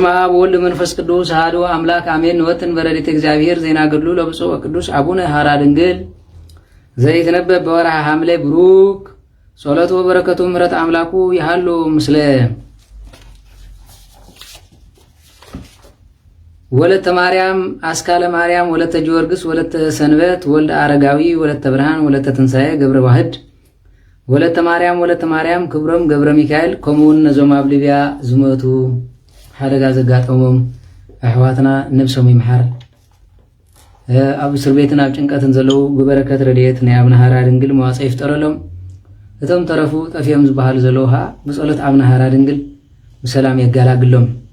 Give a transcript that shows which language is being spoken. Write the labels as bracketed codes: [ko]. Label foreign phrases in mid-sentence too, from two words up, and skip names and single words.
[gez] አብ ወወልድ ወመንፈስ ቅዱስ አሐዱ አምላክ አሜን። ወጥን በረድኤተ እግዚአብሔር ዜና ገድሉ ለብፁዕ ወቅዱስ አቡነ ሐራ ድንግል ዘይትነበብ በወርሃ ሐምሌ ብሩክ ጸሎቱ በረከቱ ምሕረት አምላኩ ይሃሉ ምስለ ወለተ ማርያም አስካለ ማርያም ወለተ ጊዮርጊስ ወለተ ሰንበት ወልደ አረጋዊ ወለተ ብርሃን ወለተ ትንሣኤ [ti] ገብረ ዋህድ ወለተ ማርያም ክብሮም ገብረ ሚካኤል ከምኡውን ነዞም ኣብ ሊብያ ዝሞቱ ሓደጋ ዘጋጠሞም ኣሕዋትና ነብሶም ይምሓር። ኣብ እስር ቤትን ኣብ ጭንቀትን ዘለው ብበረከት ረድኤት ናይ ኣብነ ሐራ ድንግል መዋፅእ ይፍጠረሎም። እቶም ተረፉ ጠፍዮም ዝበሃሉ ዘለው ኸ ብጸሎት ኣብነ ሐራ ድንግል ብሰላም የጋላግሎም።